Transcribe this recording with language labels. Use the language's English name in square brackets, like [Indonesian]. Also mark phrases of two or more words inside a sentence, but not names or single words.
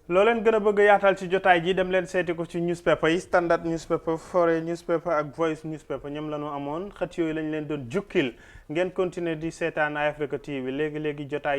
[Wolof] loo leen gën a bëgg a yaatal ci jotaay ji dem leen seeti ko ci newspaper yi Standard newspaper Foreign newspaper ak Voice newspaper ñoom la ñu amoon xët yooyu lañ leen doon jukkil ngeen continuer di seetaan Africa TV léegi-léegi jotaay